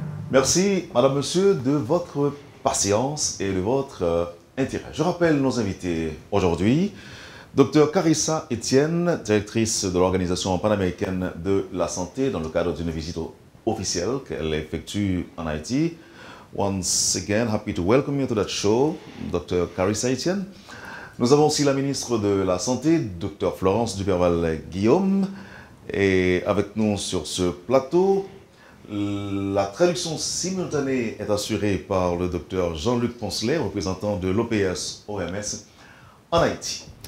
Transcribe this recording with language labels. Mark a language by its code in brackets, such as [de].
[fr] Merci, madame, monsieur, de votre patience et de votre intérêt. Je rappelle nos invités aujourd'hui. Dr Carissa Etienne, directrice de l'Organisation panaméricaine de la santé, dans le cadre d'une visite officielle qu'elle effectue en Haïti. [en] Once again, happy to welcome you to that show, Dr Carissa Etienne. [fr] Nous avons aussi la ministre de la Santé, Dr Florence Duperval-Guillaume, et avec nous sur ce plateau. La traduction simultanée est assurée par le Dr Jean-Luc Poncelet, représentant de l'OPS-OMS en Haïti.